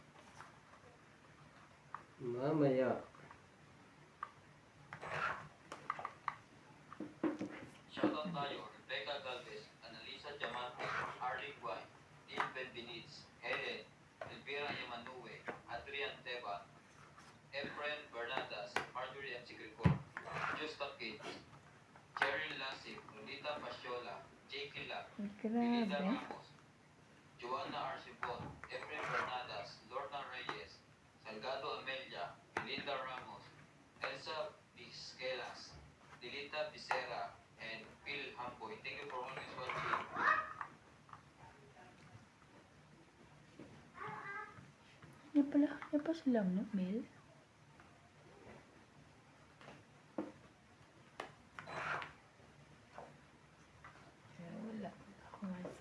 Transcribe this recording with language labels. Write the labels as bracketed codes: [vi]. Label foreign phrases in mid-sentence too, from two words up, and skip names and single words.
[tl] Mamaya. Shoutout tayo, Rebecca Galvez, Annalisa Diamante, Arlene Guay, Dean Benbeniz, Helen, Elvira Yamanue, Adrian Teba, Efren Bernadas, Marjorie M. Sigricor, Justa Kids, Cheryl Lasik, Lolita Pasiola, Jake Lap, Belinda Grabe. Ramos, Joanna Arcibon, Efren Bernadas, Lorna Reyes, Salgado Amelia, Belinda Ramos, Elsa Vizquelas, Dilita Becerra, [en] and Phil Hamboy. Thank you for always watching. [tl] Yan pa sila, no, Mel? Wala. Ako nga.